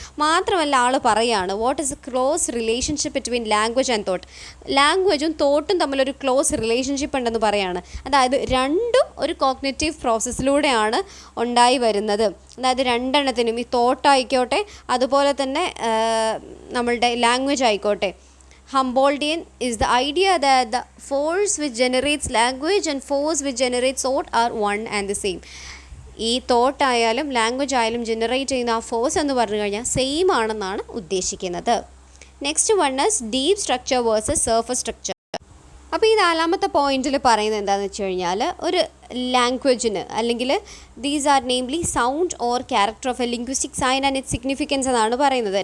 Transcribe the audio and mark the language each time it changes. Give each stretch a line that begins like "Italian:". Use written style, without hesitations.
Malayalam: മാത്രമല്ല ആൾ പറയുകയാണ്
English: What is a close relationship between language and thought.
Malayalam: ലാംഗ്വേജും തോട്ടും തമ്മിലൊരു ക്ലോസ് റിലേഷൻഷിപ്പ് ഉണ്ടെന്ന് പറയുകയാണ്. അതായത് രണ്ടും ഒരു കോഗ്നിറ്റീവ് പ്രോസസ്സിലൂടെയാണ് ഉണ്ടായി വരുന്നത്. അതായത് രണ്ടെണ്ണത്തിനും ഈ തോട്ടായിക്കോട്ടെ അതുപോലെ തന്നെ നമ്മളുടെ ലാംഗ്വേജ് ആയിക്കോട്ടെ.
English: Humboldtian is the idea that the force which generates language and force which generates thought are one and the same.
Malayalam: ഈ തോട്ട് ആയാലും ലാംഗ്വേജ് ആയാലും ജനറേറ്റ് ചെയ്യുന്ന ആ ഫോഴ്സ് എന്ന് പറഞ്ഞു കഴിഞ്ഞാൽ സെയിം ആണെന്നാണ് ഉദ്ദേശിക്കുന്നത്.
English: Next one is deep structure versus surface structure.
Malayalam: അപ്പോൾ ഈ നാലാമത്തെ പോയിന്റിൽ പറയുന്നത് എന്താണെന്ന് വെച്ച് കഴിഞ്ഞാൽ ഒരു ലാംഗ്വേജിന് അല്ലെങ്കിൽ
English: these are namely sound or character of a linguistic sign and it's significance
Malayalam: എന്നാണ് പറയുന്നത്.